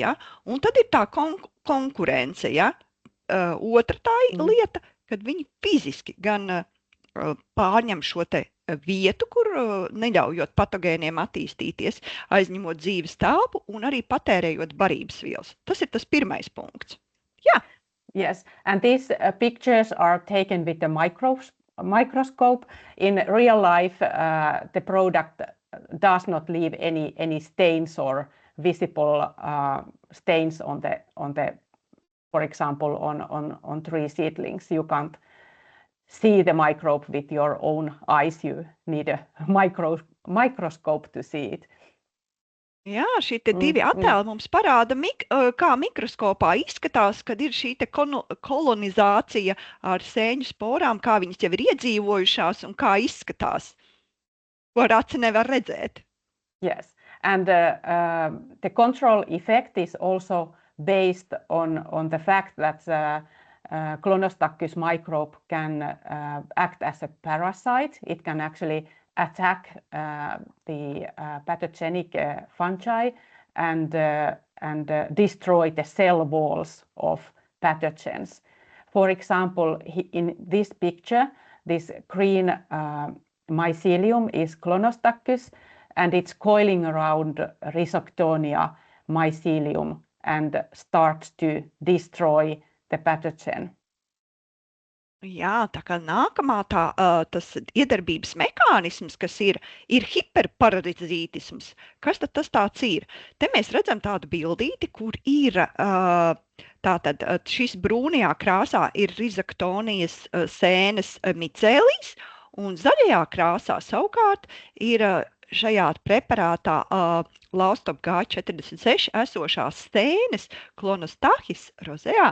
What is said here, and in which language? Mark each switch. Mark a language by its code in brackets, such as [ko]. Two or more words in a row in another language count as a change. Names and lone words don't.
[lv] Ja? Un tad ir tā konkurence. Ja? Otra tā lieta, kad viņi fiziski gan pārņem šo te vietu, kur neļaujot patogēniem attīstīties, aizņemot dzīves telpu un arī patērējot barības vielas. Tas ir tas pirmais punkts. Jā. [en] Yes, and these pictures are taken with the microscope. In real life, the product does not leave any stains or visible stains on the, for example, on tree seedlings. You can't see the microbe with your own eyes. You need a microscope to see it. [lv] Jā, šie divi attēli mums parāda, kā mikroskopā izskatās, kad ir šī kolonizācija ar sēņu sporām, kā viņas jau ir iedzīvojušās un kā izskatās, ko ar aci nevar redzēt. [en] Yes, and the control effect is also based on the fact that Clonostoccus microbe can act as a parasite. It can actually attack the pathogenic fungi and destroy the cell walls of pathogens. For example, in this picture, this green mycelium is Clonostoccus, and it's coiling around Rhizoctonia mycelium and starts to destroy the pathogen. [lv] Jā, tā kā nākamā tas iedarbības mehānisms, kas ir hiperparazītisms. Kas tad tas tāds ir? Te mēs redzam tādu bildīti, kur ir tātad šis brūnajā krāsā ir Rhizoctonijas sēnes micēlijs, un zaļajā krāsā savukārt ir šajā preparātā Laustop G46 esošās sēnes Clonostachys rosea.